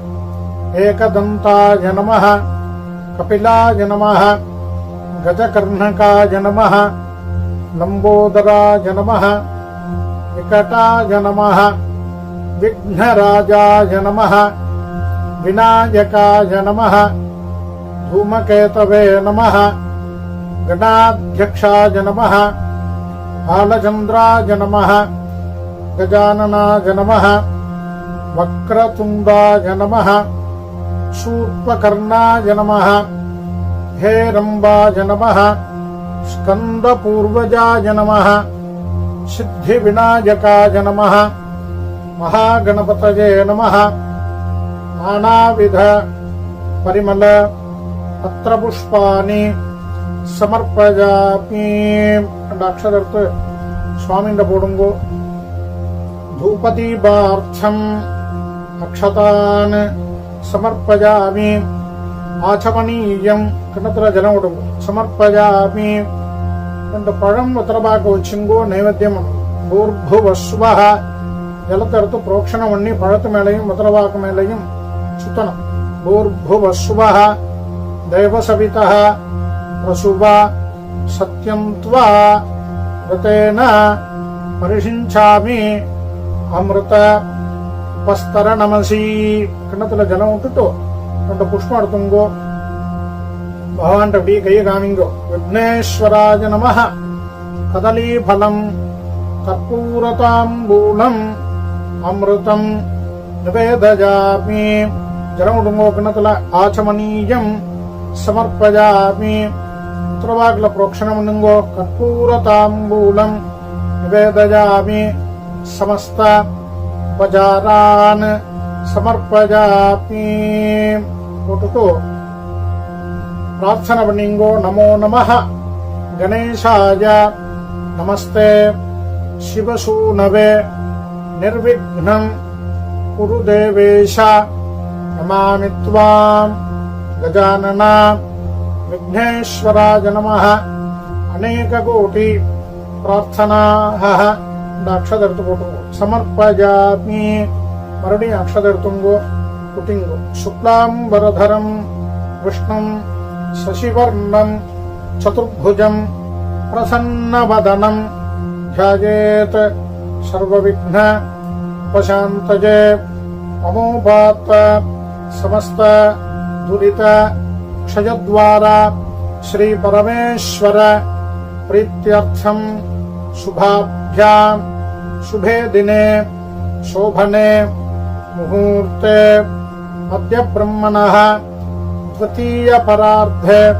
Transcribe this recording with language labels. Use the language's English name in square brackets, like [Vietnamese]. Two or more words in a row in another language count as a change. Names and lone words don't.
[Sanskrit] एकदन्ताय नमः. कपिलाय नमः. गजकर्णकाय नमः. लम्बोदराय नमः. विकटाय नमः. विघ्नराजाय नमः. विनायकाय नमः. धूमकेतवे नमः. गणाध्यक्षाय नमः. बालचन्द्राय नमः. गजाननाय नमः. वक्रतुण्डाय नमः. शूर्पकर्णाय नमः. हेरम्बाय नमः. स्कन्दपूर्वजाय नमः. सिद्धिविनायकाय नमः. महागणपतये नमः. नानाविध परिमल पत्रपुष्पाणि समर्पयामि. [Tamil] 2 அக்ஷதை எடுத்து சுவாமிண்ட போடுங்கோ. [Sanskrit] धूपदीपार्थम् अक्षतान् समर्पयामि. [Tamil] ஆச்சமனீயம் கிண்ணத்துல ஜலம் விடுங்கோ. சமர்ப்பயாமி. 2 பழம் உத்தரபாக்க வச்சுங்கோ. [Sanskrit] नैवेद्यं भूर्भुवस्वः. [Tamil] ஜலத்தை எடுத்து புரோக்ஷணம் பண்ணி பழத்து மேலையும் உத்தரபாக்கு மேலையும் சுத்தணும். [Sanskrit] பூர்புவஸ்வஹ देवसवितः प्रसुवा सत्यं त्वा ऋतेन परिषिञ्चामि अमृत उपस्तर नमसी. [Tamil] கிண்ணத்துல ஜலம் விட்டுட்டு 2 புஷ்பம் எடுத்துங்கோ. பகவான் அப்படி கையை காமிங்கோ. [Sanskrit] विघ्नेश्वराय नमः. कदलीफलं कर्पूरताम्बूलं अमृतं निवेदयामि. [Tamil] ஜலம் விடுங்கோ. கிண்ணத்துல [Sanskrit] आचमनीयं समर्पयामि. [Tamil] உத்தரபாகல ப்ரோக்ஷணம் பண்ணுங்கோ. [Sanskrit] कर्पूरताम्बूलं निवेदयामि. समस्त उपचारान् समर्पयामि. [Tamil] போட்டுட்டு प्रार्थना பண்ணுங்கோ. [Sanskrit] नमो नमः गणेशाय. नमस्ते शिवसूनवे. निर्विघ्नं कुरु देवेश. नमामि त्वाम् गजानना. विघ्नेश्वराय नमः. अनेक कोटि प्रार्थनाः. [Tamil] 2 அக்ஷதை எடுத்து போட்டுங்கோ. சமர்ப்பயாமி. மறுபடியும் அக்ஷதை எடுத்துங்கோ. குட்டிங்கோ. [Sanskrit] शुक्लाम्बरधरं विष्णुं शशिवर्णं चतुर्भुजं प्रसन्नवदनं ध्यायेत् सर्वविघ्न उपशान्तये. अमोपात समस्त दुरित क्षयद्वारा श्री परमेश्वर प्रीत्यर्थम शुभाभ्याम शुभे दिने शोभने मुहूर्ते अद्य ब्रह्मणः द्वितीय परार्धे